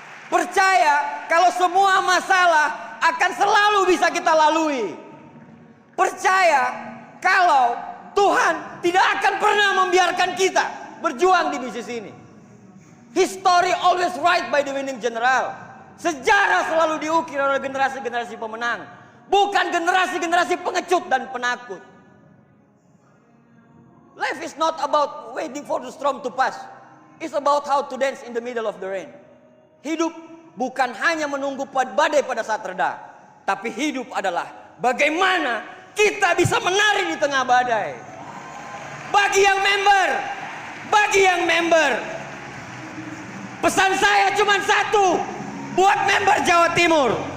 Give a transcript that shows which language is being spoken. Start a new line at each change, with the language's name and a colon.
Indonesian: Percaya kalau semua masalah akan selalu bisa kita lalui. Percaya kalau Tuhan tidak akan pernah membiarkan kita berjuang di bisnis ini.
English: History always right by the winning general.
Indonesian: Sejarah selalu diukir oleh generasi-generasi pemenang.
English: Bukan generasi-generasi pengecut dan penakut. Life is not about waiting for the storm to pass. It's about how to dance in the middle of the rain.
Indonesian: Hidup bukan hanya menunggu badai pada saat reda. Tapi hidup adalah bagaimana kita bisa menari di tengah badai. Bagi yang member, pesan saya cuma satu buat member Jawa Timur.